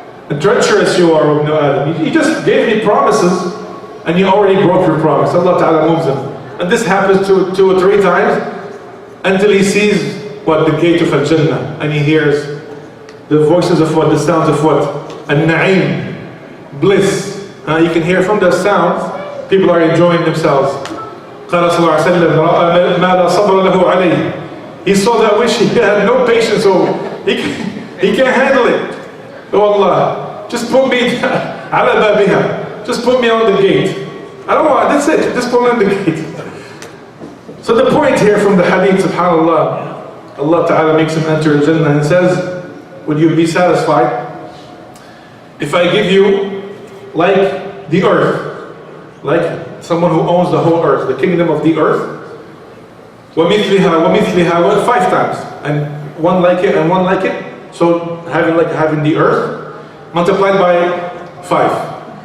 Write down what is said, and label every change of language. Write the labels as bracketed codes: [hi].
[en] and treacherous you are, Ibn Adam. You just gave me promises and you already broke your promise. Allah Ta'ala moves him. And this happens two or three times until he sees what? The gate of Al-Jannah. And he hears the voices of what? The sounds of what? Al-Na'im, bliss. You can hear from the sounds, people are enjoying themselves. [ar] قال صلى الله عليه وسلم رأى ما لا صبر له عليه. [en] He saw that which he had no patience over. He can't handle it. Oh Allah, just put me على بابها. Just put me on the gate. I don't want, that's it, just put me on the gate. So the point here from the hadith, subhanAllah, Allah Ta'ala makes him enter Jannah and says, would you be satisfied if I give you like the earth, like someone who owns the whole earth, the kingdom of the earth, وَمِثْلِهَا 5 times, and one like it and one like it, so having the earth multiplied by 5.